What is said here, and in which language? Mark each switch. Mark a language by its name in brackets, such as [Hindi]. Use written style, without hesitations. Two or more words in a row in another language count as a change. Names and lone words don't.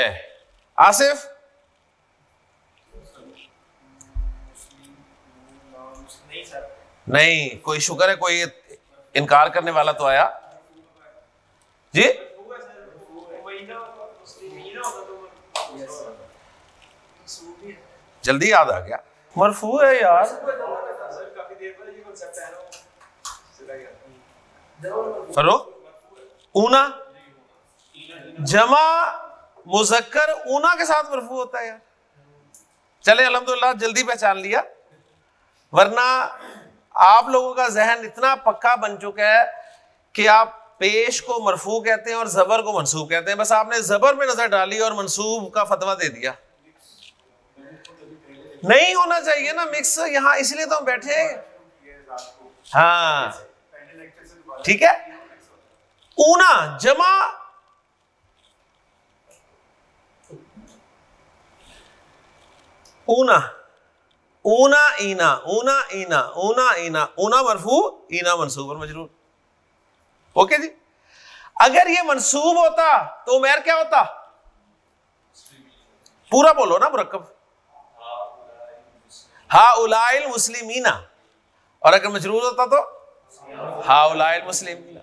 [Urdu] آصف نہیں. کوئی شکر ہے کوئی انکار کرنے والا تو آیا. جی جلدی یاد آ گیا. مرفوع ہے یار. فروخ اونا جمع مذکر اونا کے ساتھ مرفوع ہوتا ہے یار. چلے الحمدللہ جلدی پہچان لیا، ورنہ آپ لوگوں کا ذہن اتنا پکا بن چکا ہے کہ آپ پیش کو مرفوع کہتے ہیں اور زبر کو منصوب کہتے ہیں، بس آپ نے زبر میں نظر ڈالی اور منصوب کا فتویٰ دے دیا. نہیں ہونا چاہیے نا مکس یہاں، اس لیے تو ہم بیٹھے ہیں. ہاں ٹھیک ہے. اونا جمع اونا، اونا اینا، اونا اینا، اونا اینا، اونا مرفوع، اینا منصوب اور مجرور. اوکے جی. اگر یہ منصوب ہوتا تو عمیر کیا ہوتا؟ پورا بولو نا مرکب، [Arabic] ہؤلاء المسلمین. [Urdu] اور اگر مجرور ہوتا تو [Arabic] ہؤلاء المسلمین.